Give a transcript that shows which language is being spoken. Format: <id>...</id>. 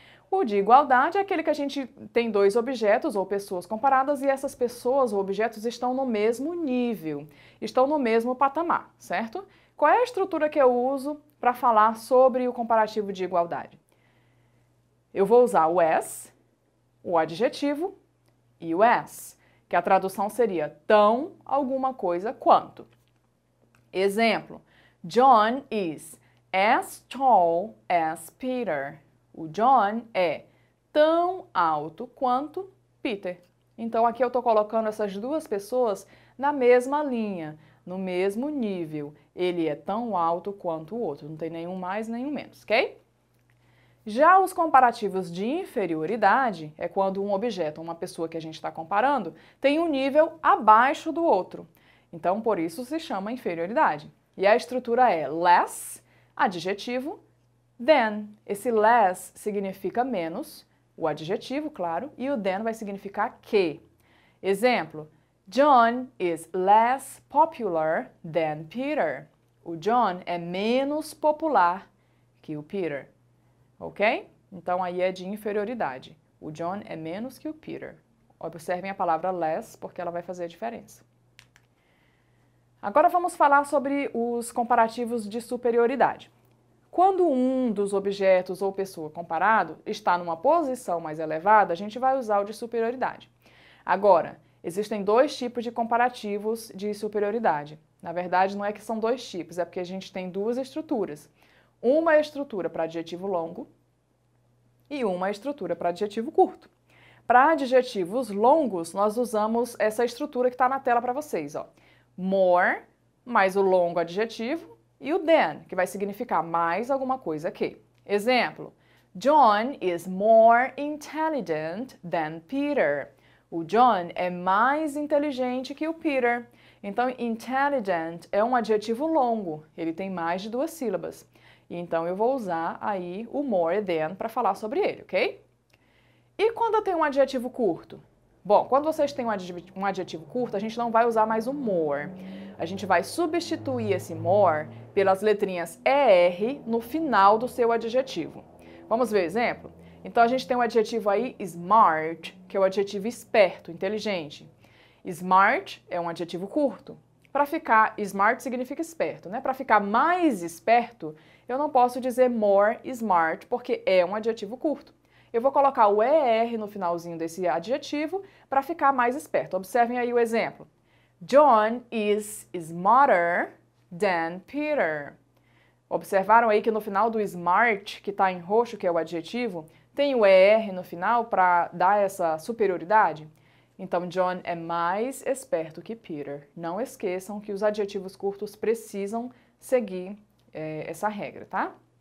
<pt>O de igualdade é aquele que a gente tem dois objetos ou pessoas comparadas e essas pessoas ou objetos estão no mesmo nível, estão no mesmo patamar, certo? Qual é a estrutura que eu uso para falar sobre o comparativo de igualdade? Eu vou usar o as, o adjetivo e o as, que a tradução seria tão alguma coisa quanto.</pt> <en>Exemplo, John is as tall as Peter.</en> <pt>O John é tão alto quanto Peter. Então, aqui eu estou colocando essas duas pessoas na mesma linha, no mesmo nível. Ele é tão alto quanto o outro, não tem nenhum mais, nenhum menos, ok? Já os comparativos de inferioridade é quando um objeto, uma pessoa que a gente está comparando, tem um nível abaixo do outro. Então, por isso se chama inferioridade. E a estrutura é less, adjetivo, than. Esse less significa menos, o adjetivo, claro, e o than vai significar que.</pt> <en>Exemplo, John is less popular than Peter.</en> <pt>O John é menos popular que o Peter, ok? Então aí é de inferioridade. O John é menos que o Peter. Observem a palavra less, porque ela vai fazer a diferença. Agora vamos falar sobre os comparativos de superioridade. Quando um dos objetos ou pessoa comparado está numa posição mais elevada, a gente vai usar o de superioridade. Agora, existem 2 tipos de comparativos de superioridade. Na verdade, não é que são 2 tipos, é porque a gente tem 2 estruturas. Uma é a estrutura para adjetivo longo e uma é a estrutura para adjetivo curto. Para adjetivos longos, nós usamos essa estrutura que está na tela para vocês, ó. More, mais o longo adjetivo, e o than, que vai significar mais alguma coisa que.</pt> <en>Exemplo, John is more intelligent than Peter.</en> <pt>O John é mais inteligente que o Peter. Então, intelligent é um adjetivo longo, ele tem mais de 2 sílabas. Então, eu vou usar aí o more than para falar sobre ele, ok? E quando eu tenho um adjetivo curto? Bom, quando vocês têm um adjetivo curto, a gente não vai usar mais o more. A gente vai substituir esse more pelas letrinhas ER no final do seu adjetivo. Vamos ver o exemplo? Então, a gente tem um adjetivo aí, smart, que é o adjetivo esperto, inteligente. Smart é um adjetivo curto. Para ficar, smart significa esperto, né? Para ficar mais esperto, eu não posso dizer</pt> <en>more smart,</en> <pt>porque é um adjetivo curto. Eu vou colocar o ER no finalzinho desse adjetivo para ficar mais esperto. Observem aí o exemplo.</pt> <en>John is smarter than Peter.</en> <pt>Observaram aí que no final do smart, que está em roxo, que é o adjetivo, tem o ER no final para dar essa superioridade? Então, John é mais esperto que Peter. Não esqueçam que os adjetivos curtos precisam seguir essa regra, tá?</pt>